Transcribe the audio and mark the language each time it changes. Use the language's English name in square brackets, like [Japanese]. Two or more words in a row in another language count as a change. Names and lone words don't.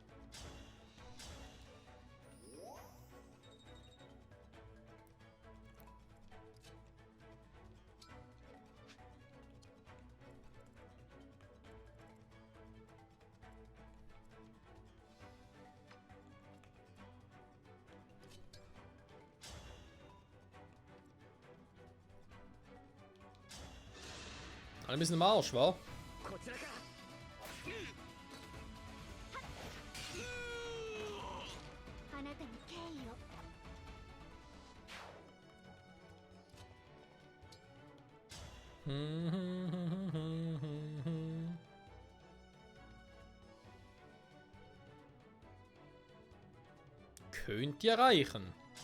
[German] Alle ein bisschen im Arsch, wa? [Japanese] こちらか。あなたに敬意を。 [German] Könnt ihr erreichen.